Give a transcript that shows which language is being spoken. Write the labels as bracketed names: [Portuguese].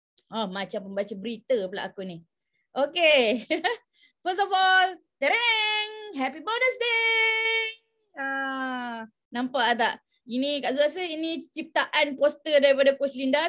[Malay] Macam pembaca berita pula aku ni. [English] Okay. First of all, happy Father's Day. [Malay] Nampak tak? Ini Kak Zu rasa ini ciptaan poster daripada Coach Linda.